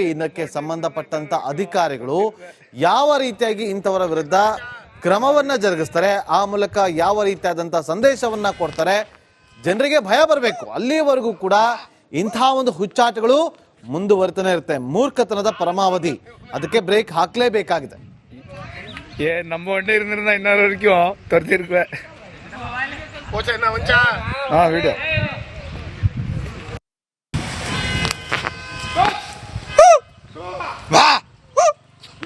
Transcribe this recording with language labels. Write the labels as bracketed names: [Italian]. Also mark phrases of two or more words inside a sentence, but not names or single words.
[Kannada] ಇದಕ್ಕೆ ಸಂಬಂಧಪಟ್ಟಂತ ಅಧಿಕಾರಿಗಳು ಯಾವ ರೀತಿಯಾಗಿ ಇಂಥವರ ವಿರುದ್ಧ ಕ್ರಮವನ್ನ ಜರುಗಿಸ್ತಾರೆ, ಆ ಮೂಲಕ ಯಾವ ರೀತಿಯಾದಂತ ಸಂದೇಶವನ್ನ ಕೊಡ್ತಾರೆ, ಜನರಿಗೆ ಭಯ ಬರಬೇಕು. ಅಲ್ಲಿವರೆಗೂ ಕೂಡ ಇಂಥ ಒಂದು ಹುಚ್ಚಾಟಗಳು ಮುಂದುವರಿತಾನೆ ಇರುತ್ತೆ. ಮೂರ್ಖತನದ ಪರಮಾವಧಿ, ಅದಕ್ಕೆ ಬ್ರೇಕ್ ಹಾಕ್ಲೇಬೇಕಾಗಿದೆ. [Tamil] நம்ம வண்டி இருந்திருந்தா இன்னொரு வரைக்கும் துரத்திருக்குவேன். வீடியோ வா